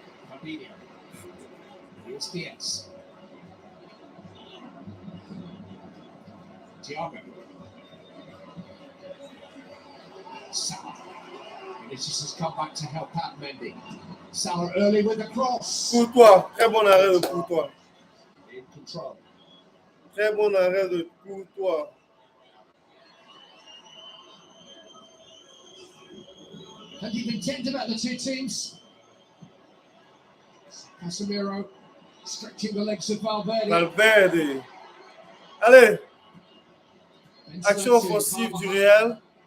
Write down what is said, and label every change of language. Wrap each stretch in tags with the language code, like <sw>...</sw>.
<en>Fabinho. Here's Diaz. Thiago. Salah. Vinicius has come back to help out Mendy. Salah early with the cross.</en> <fr>Courtois, très bon arrêt de Courtois.</fr> <en>In control.</en> <fr>Très bon arrêt de Courtois.</fr> <en>Plenty of intent about the two teams. Casemiro stretching the legs of Valverde.</en> <fr>Valverde. Allez. Action offensive du Real.</fr>